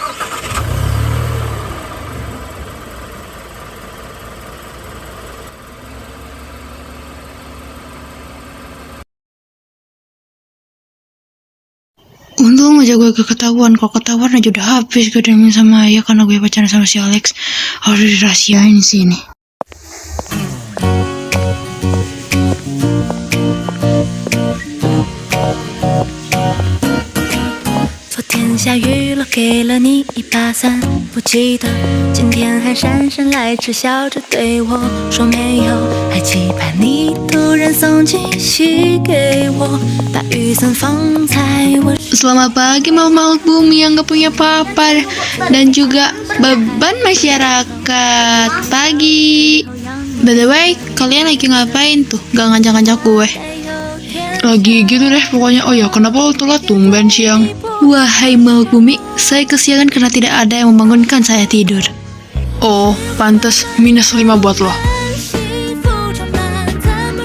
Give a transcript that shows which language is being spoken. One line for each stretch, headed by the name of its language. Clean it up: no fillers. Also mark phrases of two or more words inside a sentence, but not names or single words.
Indonesian: Untung aja gue gak ketahuan. Kalau ketahuan aja udah habis gue diemin sama ayah karena gue pacaran sama si Alex. Harus dirahasiain sih ini.
Chinese: 昨天下雨了，给了你一把伞，不记得今天还姗姗来迟，笑着对我说没有，还期盼你突然送惊喜给我，把雨伞放在我。
Indonesian: Selamat pagi makhluk bumi yang gak punya papa dan juga beban masyarakat. Pagi.
English: By the way,
Indonesian: kalian lagi ngapain tuh? Gak ngajak-ngajak gue. Lagi gitu deh pokoknya. Oh ya, kenapa lo telat tumben siang? Wahai makhluk bumi, saya kesiangan karena tidak ada yang membangunkan saya tidur. Oh, pantes -5 buat lo.